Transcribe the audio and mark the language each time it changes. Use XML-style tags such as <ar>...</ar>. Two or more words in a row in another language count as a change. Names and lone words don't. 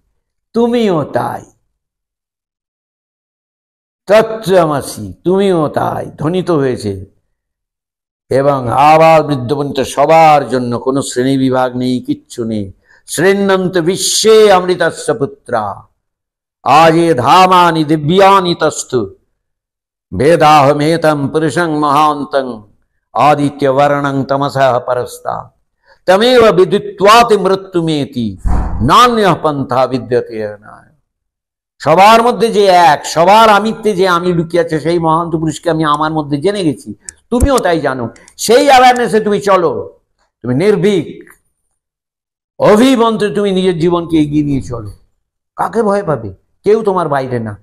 <bn>তুমিও তাই, তত্ত্বমসি, তুমিও তাই ধ্বনিত হয়েছে। এবং আবার বৃদ্ধবন্ত সবার জন্য কোনো শ্রেণী বিভাগ নেই, কিচ্ছু নেই।</bn> <sa>শ্রেণন্ত বিশ্বে অমৃতস্য পুত্রা, আজ এ ধামানি দিব্যানি তস্তু, वेदाहमेतं पुरुषं महान्तं आदित्यवर्णं तमसः परस्तात् तमेव विदित्वाति मृत्युमेति नान्यः पन्था विद्यते अनाय।</sa> <bn>সবার মধ্যে যে এক, সবার আমিত্বে যে আমি লুকিয়ে আছে, সেই মহান্ত পুরুষকে আমি আমার মধ্যে জেনে গেছি, তুমিও তাই জানো। সেই অ্যাওয়ারনেসে তুমি চলো, তুমি নির্ভীক অভিমন্ত্রে তুমি নিজের জীবনকে এগিয়ে নিয়ে চলো। কাকে ভয় পাবে? কেউ তোমার বাইরে না।</bn>